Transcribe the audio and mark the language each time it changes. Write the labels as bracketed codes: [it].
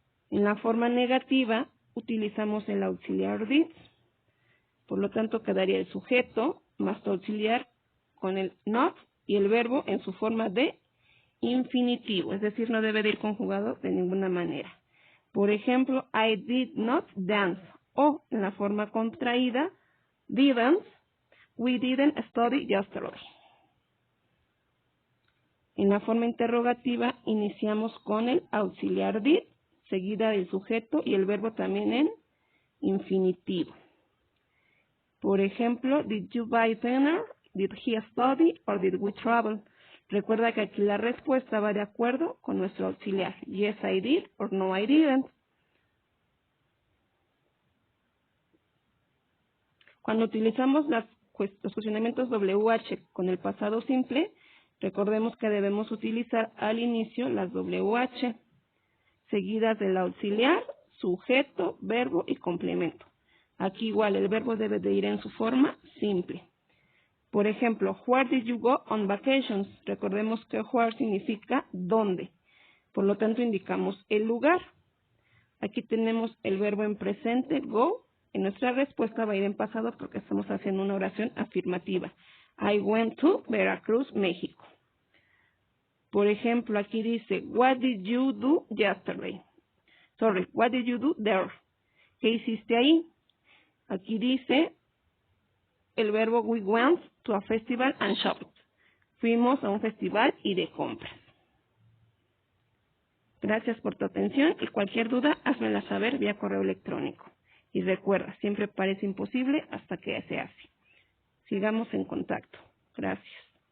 [es] En la forma negativa utilizamos el auxiliar did. Por lo tanto quedaría el sujeto más tu auxiliar con el not y el verbo en su forma de infinitivo, es decir, no debe de ir conjugado de ninguna manera. Por ejemplo, [en] I did not dance, [es] o en la forma contraída, [en] didn't, we didn't study yesterday. [es] En la forma interrogativa iniciamos con el auxiliar did, seguida del sujeto y el verbo también en infinitivo. Por ejemplo, [en] did you buy dinner? Did he study or did we travel? [es] Recuerda que aquí la respuesta va de acuerdo con nuestro auxiliar. [en] Yes, I did or no, I didn't. [es] Cuando utilizamos los cuestionamientos WH con el pasado simple, recordemos que debemos utilizar al inicio las WH, seguidas del auxiliar, sujeto, verbo y complemento. Aquí igual el verbo debe de ir en su forma simple. Por ejemplo, [en] where did you go on vacations? [es] Recordemos que where significa dónde. Por lo tanto, indicamos el lugar. Aquí tenemos el verbo en presente, go. En nuestra respuesta va a ir en pasado porque estamos haciendo una oración afirmativa. [en] I went to Veracruz, México. [es] Por ejemplo, aquí dice, [en] what did you do yesterday? Sorry, what did you do there? [es] ¿Qué hiciste ahí? Aquí dice el verbo [en] we went to a festival and shopped. [es] Fuimos a un festival y de compras. Gracias por tu atención y cualquier duda, házmela saber vía correo electrónico. Y recuerda, siempre parece imposible hasta que se hace. Sigamos en contacto. Gracias.